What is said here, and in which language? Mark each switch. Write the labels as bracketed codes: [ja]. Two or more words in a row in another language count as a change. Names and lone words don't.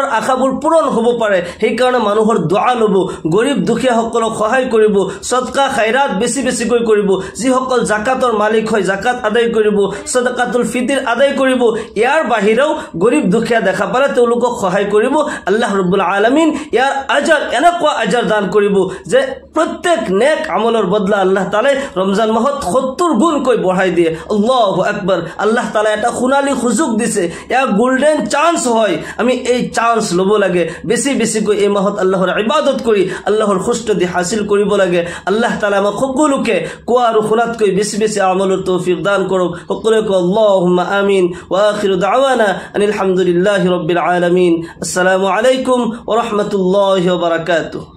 [as] আশাবোৰ পূৰণ হ'ব পাৰে সেই কাৰণে মানুহৰ দুআ লব গৰীব দুখীয়া সকলক সহায় কৰিব সদকা খায়ৰাত বেছি বেছিকৈ কৰিব যিসকল জাকাতৰ মালিক হয় জাকাত আদায় কৰিব সদকাতুল ফিতর আদায় কৰিব ইয়াৰ বাহিৰেও গৰীব দুখীয়া দেখা পালে তেওঁলোকক সহায় কৰিব [ar] الله رب العالمين [as] ইয়াৰ আজৰ এনেকুৱা আজৰ দান কৰিব যে প্ৰত্যেক নেক আমলৰ বদলা আল্লাহ তাআলাই ৰমজান মাহত 70 গুণ কৈ বঢ়াই দিয়ে [ar] الله أكبر [as] আল্লাহ তাআলা এটা খুনালি সুযোগ দিছে ইয়া [en] golden chance [as] হয় আমি এই চান্স লব লাগে বেছি বেছিকৈ এই মাহত আল্লাহৰ ইবাদত কৰি আল্লাহৰ খুশনদি হাসিল কৰিব লাগে আল্লাহ তাআলা আমাক সকলোকে কোৱা আৰু শুনাতকৈ বেছি বেছি আমলৰ তৌফিক দান কৰক সকলোকে [ar] اللهم آمين وآخر دعوانا أن الحمد لله رب العالمين السلام عليكم ورحمة الله وبركاته